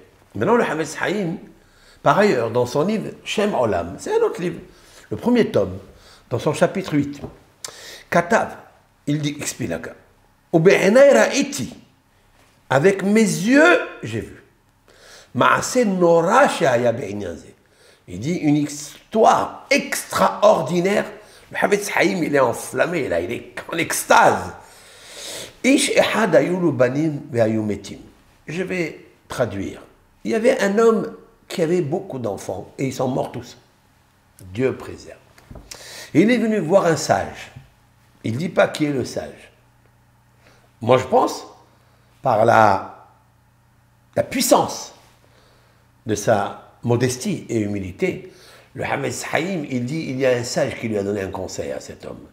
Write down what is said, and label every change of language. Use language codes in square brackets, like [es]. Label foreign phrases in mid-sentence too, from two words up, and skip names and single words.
[fr] Maintenant le Hafetz Haïm, par ailleurs, dans son livre Shem Olam, c'est un autre livre, le premier tome, dans son chapitre 8, Katav, il dit, explique là. Avec mes yeux, j'ai vu. Il dit une histoire extraordinaire. Le Havetz Haïm, il est enflammé, là, il est en extase. [he] איש אחד היו לו בנים והיו מתים. [fr] Je vais traduire. Il y avait un homme qui avait beaucoup d'enfants et ils sont morts tous. Dieu préserve. Et il est venu voir un sage. Il ne dit pas qui est le sage. Moi, je pense, par la puissance de sa modestie et humilité, le Havetz Haïm, il dit, il y a un sage qui lui a donné un conseil à cet homme.